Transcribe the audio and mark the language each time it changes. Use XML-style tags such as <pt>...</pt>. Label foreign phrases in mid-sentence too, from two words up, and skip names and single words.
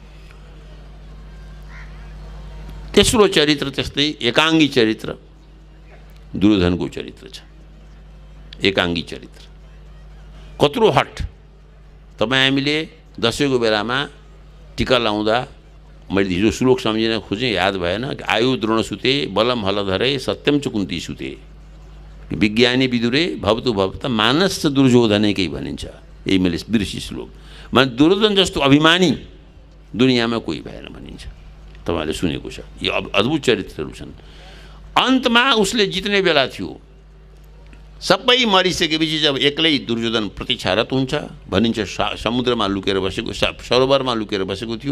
<ne>तेस्रो चरित्र त्यस्तै एकाङ्गी चरित्र दुर्योधनको चरित्र छ। एकाङ्गी चरित्र कत्रो हट। तपाईँ हामीले दसैँको बेलामा टिका लाउँदा मैले हिजो श्लोक सम्झिन खोजेँ, याद भएन।</ne> <sa>आयु द्रोण सुते बलम हलधरे सत्यम च कुन्ती सुते विज्ञानी विदुरे भवतु भवत मानस च</sa> <ne>दुर्योधनकै भनिन्छ। यही मैले बिर्सी श्लोक। माने दुर्योधन जस्तो अभिमानी दुनियाँमा कोही भएन भनिन्छ। तपाईँहरूले सुनेको छ। यो अद्भुत चरित्रहरू छन्। अन्तमा उसले जित्ने बेला थियो, सबै मरिसकेपछि जब एक्लै दुर्योधन प्रतीक्षारत हुन्छ भनिन्छ, समुद्रमा लुकेर बसेको, सरोवरमा लुकेर बसेको थियो।</ne>